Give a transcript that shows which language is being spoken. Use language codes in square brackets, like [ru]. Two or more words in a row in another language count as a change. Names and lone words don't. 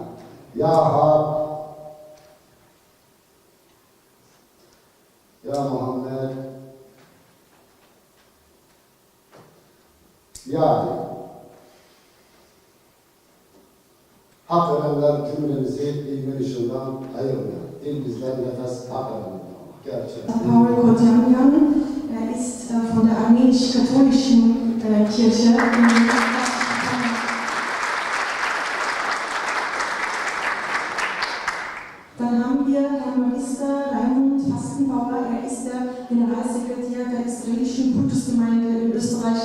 [tr] Ya Hak, Ya Muhammed, Ya Ali. Hak verenler cümlemizi ilmin ışığından ayırmıyor. Dil bizden nefes hak verenler. Gerçekten. [de] Paul Kotamian, ist von der armenisch-katholischen Kirche. Dann haben wir Herrn Magister Raimund Fastenbauer, ist der Generalsekretär der israelischen Kultusgemeinde in Österreich.